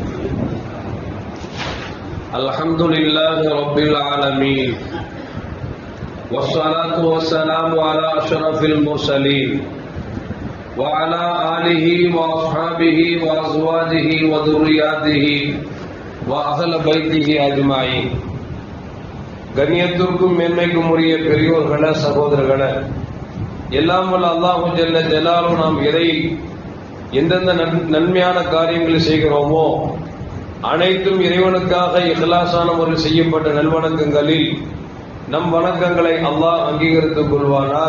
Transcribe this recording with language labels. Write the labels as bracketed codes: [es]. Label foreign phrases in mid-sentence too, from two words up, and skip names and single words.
[ar] الحمد لله رب العالمين والصلاة والسلام على أشرف المرسلين وعلى آله وأصحابه وأزواجه وذرياته وأهل بيته أجمعين. [ta] கண்ணியத்திற்கும் மேன்மைக்கும் உரிய பெரியோர்களே, சகோதரர்களே, எல்லாம் வல்ல அல்லாஹு ஜல்ல ஜலாலுஹு நாம் எந்தெந்த நன்மையான காரியங்களை செய்கிறோமோ அனைத்தும் இறைவனுக்காக இஹ்லாஸான முறையில் செய்யப்பட்ட நல்வணக்கங்களில் நம் வணக்கங்களை அல்லாஹ் அங்கீகரித்துக் கொள்வானாக.